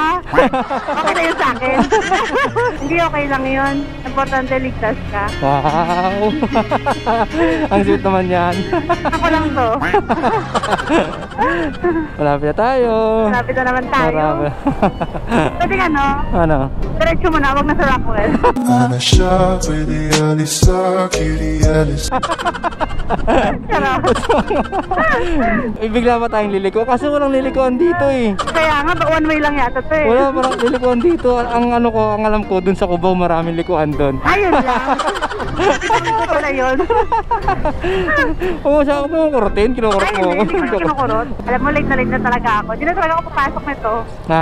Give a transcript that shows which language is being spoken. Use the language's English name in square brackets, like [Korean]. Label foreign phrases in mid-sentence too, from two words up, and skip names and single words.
[Filipino] Okay na yun sa akin. Hindi okay lang yun. Importante ligtas ka. Wow! Ang sweet naman yan. Ako lang to. Malapit na tayo. Malapit na naman tayo. Marami. Pwede ano, Ano? diretso mo na, wag na sa Rockwell. [Arabic] أنا شايف الليالي ساكر ليالي [Filipino] Sarap. Bigla pa tayong liliko. Kasi walang lilikuan dito eh. Kaya nga, [English] one way [Filipino] lang yata to eh. Wala, parang lilikuan dito. Ang ano ko, ang alam ko, dun sa Cubao, maraming likuan dun. Ayun lang. Hindi ko pala yun. Oo, siya ako mga kurutin. Kinukurot Ay, mo ako. hindi ko na kinukurot. Alam mo, late na talaga ako. Hindi na talaga ako papasok nito. Ha?